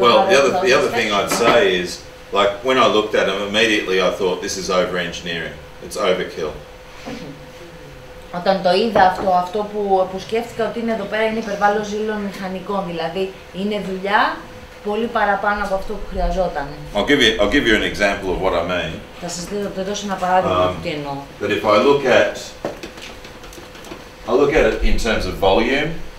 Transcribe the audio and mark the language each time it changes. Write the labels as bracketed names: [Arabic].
[English] Well, the other thing I'd say is, like, when I looked at them, immediately I thought this is over engineering. It's overkill. [Greek] Όταν το είδα αυτό που σκέφτηκα ότι είναι εδώ πέρα είναι υπερβάλλον ζήλων μηχανικών, δηλαδή είναι δουλειά πολύ παραπάνω από αυτό που χρειαζόταν. [English] I'll give you an example of what I mean. [Greek] Θα σας δώσω ένα παράδειγμα του τι εννοώ. [English] That if I look at it in terms of volume.